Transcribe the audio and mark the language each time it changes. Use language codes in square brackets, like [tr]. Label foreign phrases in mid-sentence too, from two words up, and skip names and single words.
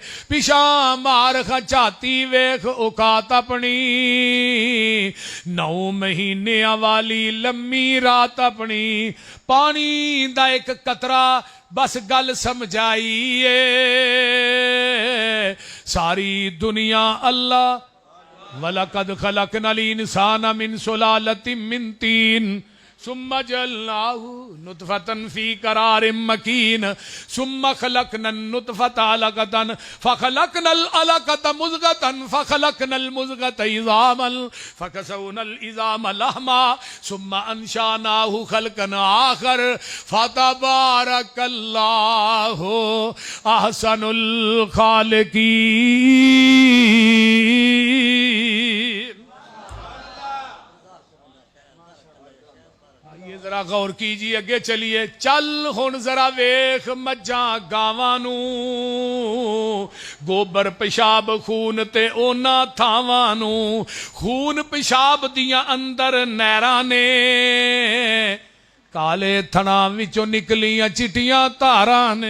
[pa] پچھا مار کھچاتی ویکھ اوقات اپنی، 9 مہینیاں والی لمی رات اپنی. پانی دا ایک قطرہ بس گل سمجھائی اے، ساری دنیا اللہ. [ar] ولقد خلقنا الإنسان من سلالة من طين، ثم جعلناه نطفة في قرار مكين، ثم خلقنا النطفة علقة فخلقنا العلقة مضغة فخلقنا المضغة عظاما فكسونا العظام لحما, ثم أنشأناه خلقا آخر فتبارك الله أحسن الخالقين. [ur] ذرا غور کیجیے، اگے چلیے. [pa] چل ہن ذرا ویکھ مجھاں گاواں نوں، گوبر پیشاب خون تے اوہناں تھاواں نوں. خون پیشاب دیاں اندر نہراں نے، کالے تھݨاں وچوں نکلیاں چٹیاں دھاراں نے.